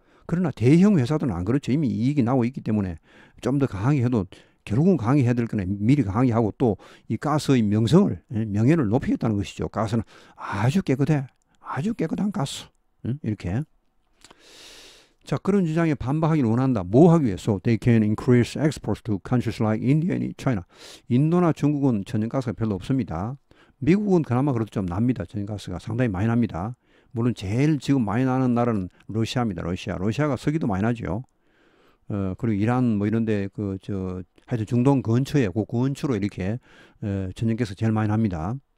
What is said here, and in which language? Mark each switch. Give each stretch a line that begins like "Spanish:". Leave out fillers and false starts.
Korean: 그러나 대형 회사들은 안 그렇죠. 이미 이익이 나고 있기 때문에 좀 더 강하게 해도 결국은 강하게 해야 될 거네. 미리 강하게 하고 또 이 가스의 명예를 높이겠다는 것이죠. 가스는 아주 깨끗해. 아주 깨끗한 가스. 이렇게. 자, 그런 주장에 반박하기를 원한다. 뭐 하기 위해서?
English: They can increase exports to countries like India and China.
Korean: 인도나 중국은 천연가스가 별로 없습니다. 미국은 그나마 그래도 좀 납니다. 천연가스가 상당히 많이 납니다. 물론 제일 지금 많이 나는 나라는 러시아입니다. 러시아가 석유도 많이 나죠. 그리고 이란 뭐 이런데 하여튼 중동 근처에 그 근처로 이렇게 천연가스 제일 많이 납니다.